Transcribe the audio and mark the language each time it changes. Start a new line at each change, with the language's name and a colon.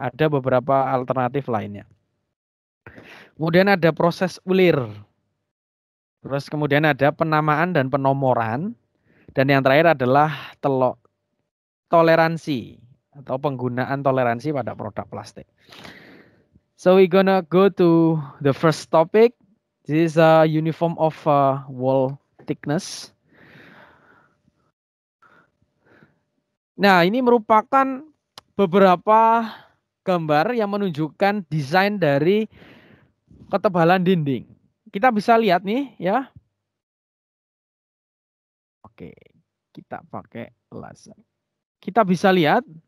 Indonesian: Ada beberapa alternatif lainnya. Kemudian ada proses ulir. Terus kemudian ada penamaan dan penomoran. Dan yang terakhir adalah toleransi atau penggunaan toleransi pada produk plastik.
English: So we gonna go to the first topic. This is a uniform of wall thickness.
Indonesian: Nah, ini merupakan beberapa gambar yang menunjukkan desain dari ketebalan dinding. Kita bisa lihat nih ya. Oke, kita pakai laser. Kita bisa lihat.